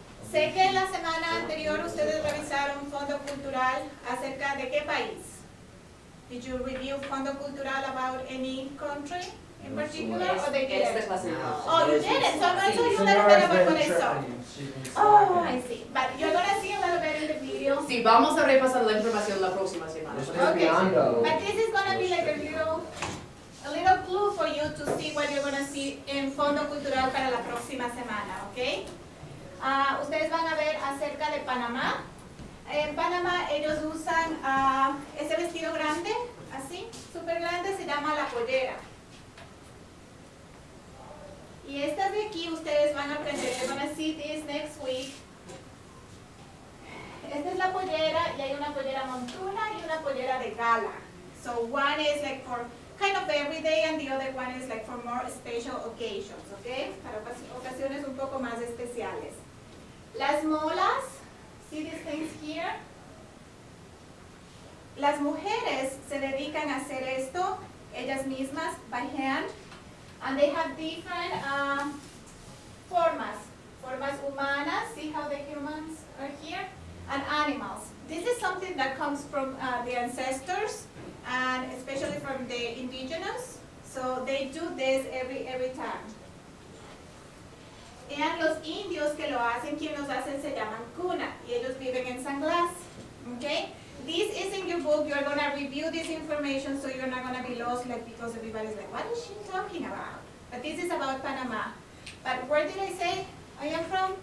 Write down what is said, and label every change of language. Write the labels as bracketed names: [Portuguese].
[Spanish] Sé que la semana anterior ustedes revisaron Fondo Cultural acerca de qué país. [English] Did you review Fondo Cultural about any country in particular, or they didn't? Oh, you didn't. So I'm going to tell you a little bit about what I saw. Oh, I see. But you're going to see a little bit in the video. [Spanish] Sí, vamos a repasar la información la próxima semana. [English] Okay. But this is going to be like a little clue for you to see what you're going to see in Fondo Cultural [Spanish] para la próxima semana, [English] ¿ok? [Spanish] Ustedes van a ver acerca de Panamá. En Panamá ellos usan ese vestido grande, así, súper grande, se llama la pollera. Y estas de aquí ustedes van a aprender, [English] you're going to see this next week. [Spanish] Esta es la pollera y hay una pollera montuda y una pollera de gala. [English] So one is like for kind of everyday and the other one is like for more special occasions, okay? [Spanish] Para ocasiones un poco más especiales. [English] Las molas, see these things here? [Spanish] Las mujeres se dedican a hacer esto, ellas mismas, [English] by hand, and they have different [Spanish] formas humanas, [English] see how the humans are here, and animals. This is something that comes from the ancestors, and especially from the indigenous, so they do this every time. [Spanish] Y los indios que lo hacen, quien los hacen se llaman cuna, y ellos viven en San Blas, okay? [English] This is in your book, you're going to review this information so you're not going to be lost like because everybody's like, what is she talking about? But this is about Panama. But where did I say I am from?